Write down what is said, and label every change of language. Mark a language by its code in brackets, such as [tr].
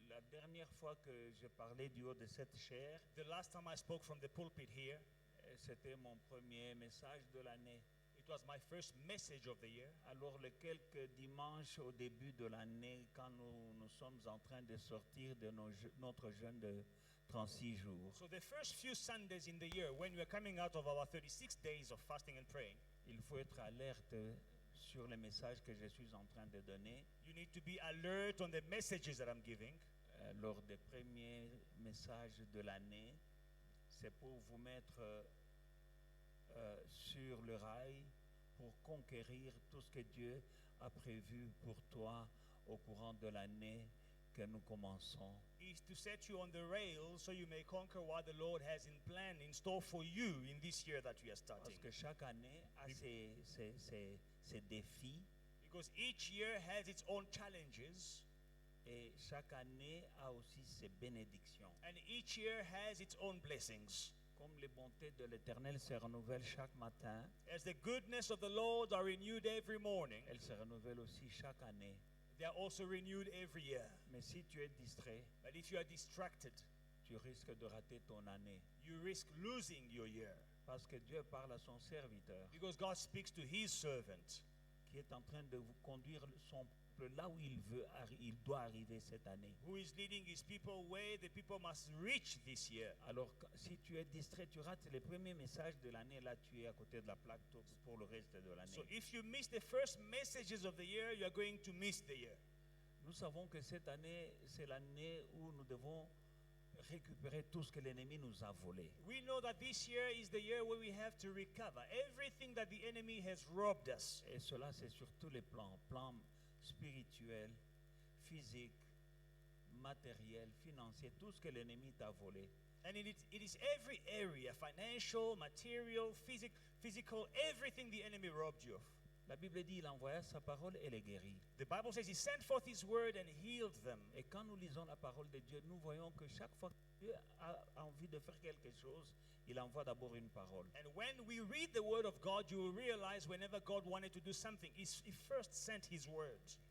[fr] dernière fois que je parlais du haut de cette chaire, [en] The last time I spoke from the pulpit here, [fr] c'était mon premier message de l'année. [en] it was my first message of the year. [fr] Alors les quelques dimanches au début de l'année, quand nous sommes en train de sortir de notre jeûne de 36 jours, [en] So the first few Sundays in the year, when we are coming out of our 36 days of fasting and praying, [fr] il faut être alerte sur les messages que je suis en train de donner. [en] you need to be alert on the messages that I'm giving. [fr] Lors des premiers messages de l'année, c'est pour vous mettre sur le rail pour conquérir tout ce que Dieu a prévu pour toi au courant de l'année que nous commençons. [en] Is to set you on the rails so you may conquer what the Lord has in plan, in store for you in this year that we are [fr] Parce [en] starting. [fr] que chaque année a ses défis [en] Because each year has its own challenges, [fr] et chaque année a aussi ses bénédictions. [en] and each year has its own blessings. [fr] Comme les bontés de l'Éternel se renouvellent chaque matin, [en] As the goodness of the Lord are renewed every morning, [fr] elles se renouvellent aussi chaque année. [en] they are also renewed every year. [fr] Mais si tu es distrait, [en] But if you are distracted, [fr] tu risques de rater ton année. [en] you risk losing your year. [fr] Parce que Dieu parle à son serviteur [en] Because God speaks to his servant [fr] qui est en train de vous conduire son peuple là où il doit arriver cette année. [en] who is leading his people where the people must reach this year. [fr] Alors si tu es distrait, tu rates les premiers messages de l'année, là tu es à côté de la plaque pour le reste de l'année. [en] So if you miss the first messages of the year, you are going to miss the year. [fr] Nous savons que cette année, c'est l'année où nous devons récupérer tout ce que l'ennemi nous a volé. [en] We know that this year is the year where we have to recover everything that the enemy has robbed us. [fr] Et cela, c'est sur tous les plans, plan spirituel, physique, matériel, financier, tout ce que l'ennemi t'a volé. [en] And it is every area, financial, material, physical, everything the enemy robbed you of. [fr] La Bible dit, il envoya sa parole et les guérit. [en] The Bible says he sent forth his word and healed them. [fr] Et quand nous lisons la parole de Dieu, nous voyons que chaque fois que Dieu a envie de faire quelque chose, il envoie d'abord une parole. [en] And when we read the word of God, you will realize whenever God wanted to do something, he first sent his word.